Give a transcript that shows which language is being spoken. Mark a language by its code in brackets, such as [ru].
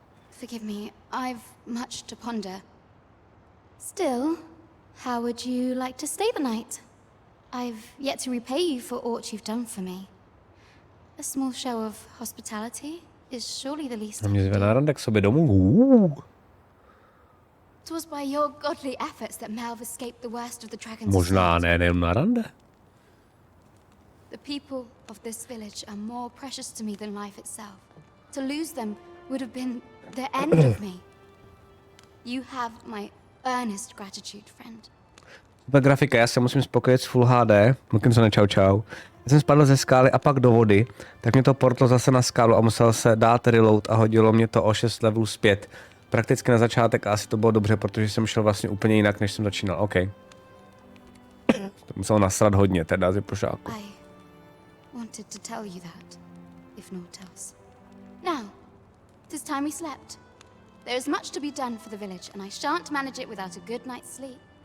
[en] Forgive me, I've much to ponder. Still, how would you like to stay the night? I've yet to repay you for aught you've done for me. A small show of hospitality is surely the least I can do. [cs] Mě zve na rande k sobě domů. [en] It was by your godly efforts that Melv escaped the worst of the dragons. [cs] Možná ne, nejen na rande. [en] The people of this village are more precious to me than life itself. To lose them would have been the end of me. You have my earnest gratitude, friend. [cs] Super grafika, já se musím spokojit s Full HD. Mluvím se na čau. Já jsem spadl ze skály a pak do vody, tak mě to portlo zase na skálu a musel se dát reload a hodilo mě to o 6 levelů zpět. Prakticky na začátek a asi to bylo dobře, protože jsem šel vlastně úplně jinak, než jsem začínal. OK. To musel nasrat hodně, teda z pošáku. [en] I wanted to tell you that, if not else. Now, 'tis time we slept. There is much to be done for the village, and I shan't manage it without a good night's sleep.